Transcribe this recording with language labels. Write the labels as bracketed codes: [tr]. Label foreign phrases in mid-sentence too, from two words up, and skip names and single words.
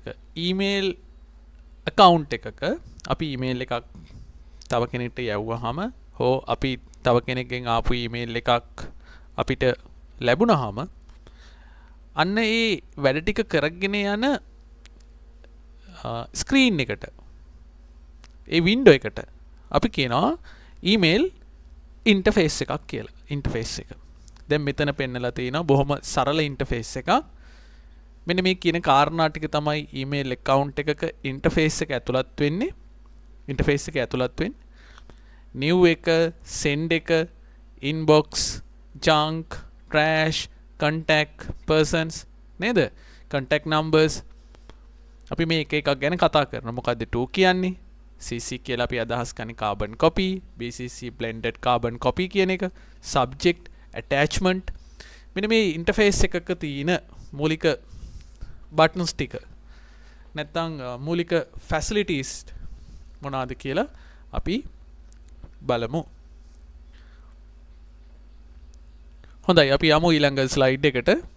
[si] ඊමේල් account එකක අපි ඊමේල් එකක් තව කෙනෙක්ට යවුවාම හෝ අපි තව කෙනෙක්ගෙන් ආපු ඊමේල් එකක් අපිට ලැබුණාම අන්න ඒ වැඩ ටික කරගෙන යන ස්ක්‍රීන් එකට ඒ වින්ඩෝ එකට අපි කියනවා [en] email interface [si] එකක් කියලා. ඉන්ටර්ෆේස් එක. දැන් මෙතන පෙන්නලා තියෙනවා බොහොම සරල ඉන්ටර්ෆේස් එකක්. මෙන්න මේ කියන කාරණා ටික තමයි ඊමේල් account එකක ඉන්ටර්ෆේස් එක ඇතුළත් වෙන්නේ. ඉන්ටර්ෆේස් එක ඇතුළත් වෙන්නේ. new එක, send එක, [en] inbox, junk, trash, contact persons නේද? contact numbers. [si] අපි මේ එක එකක් ගැන කතා කරනවා. මොකද්ද to කියන්නේ? CC කියලා අපි අදහස් කරන්නේ [en] carbon copy, BCC blended carbon copy [si] කියන එක, [en] subject, attachment. [si] මෙන්න මේ ඉන්ටර්ෆේස් එකක තියෙන මූලික buttons ටික නැත්නම් මූලික facilities මොනවාද කියලා අපි බලමු. හොඳයි අපි යමු ඊළඟ ස්ලයිඩ් එකට.